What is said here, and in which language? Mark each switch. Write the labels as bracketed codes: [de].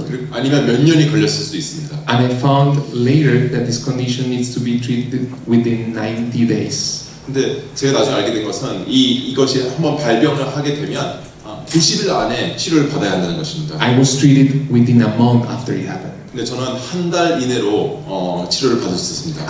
[ko] 아니면 몇 년이 걸렸을 수도 있습니다. [en] And I found later that this condition needs to be treated within 90 days. [ko] 근데 제가 나중에 알게 된 것은 이것이 한번 발병을 하게 되면 90일 안에 치료를 받아야 한다는 것입니다. [en] I was treated within a month after it happened. [ko] 근데 저는 한 달 이내로 치료를 받을 수 있었습니다.